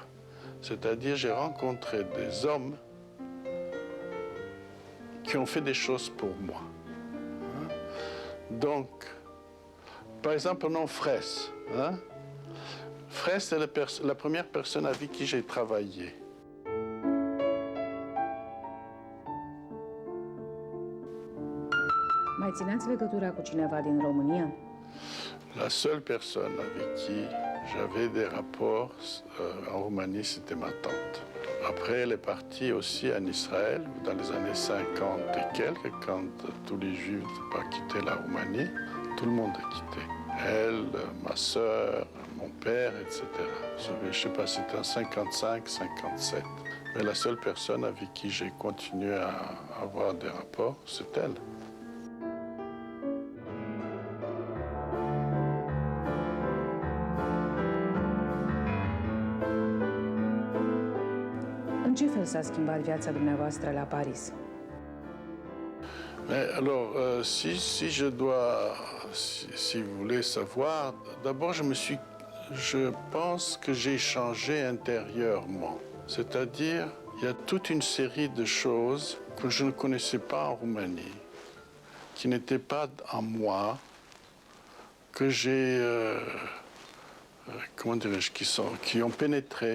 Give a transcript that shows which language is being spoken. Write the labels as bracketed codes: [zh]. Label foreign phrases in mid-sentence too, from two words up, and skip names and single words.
[fr] C'est-à-dire, j'ai rencontré des hommes qui ont fait des choses pour moi. Hein? Donc, par exemple, prenons Fraisse. Hein? Fraisse est la première personne avec qui j'ai travaillé. [ro] Mai țineați legătura cu cineva din România? [fr] La seule personne avec qui j'avais des rapports en Roumanie, c'était ma tante. après, elle est partie aussi en Israël dans les années 50 et quelques, quand tous les Juifs n'ont pas quitté la Roumanie. Tout le monde a quitté. Elle, ma sœur, mon père, etc. Je ne sais pas, c'était en 55, 57. Mais la seule personne avec qui j'ai continué à avoir des rapports, c'est elle. [ro] În ce fel s-a schimbat viața dumneavoastră la Paris? [fr] Mais alors, si je dois, si vous voulez savoir, d'abord je pense que j'ai changé intérieurement. C'est-à-dire, il y a toute une série de choses que je ne connaissais pas en Roumanie, qui n'étaient pas en moi, que j'ai, comment dirais-je, qui ont pénétré.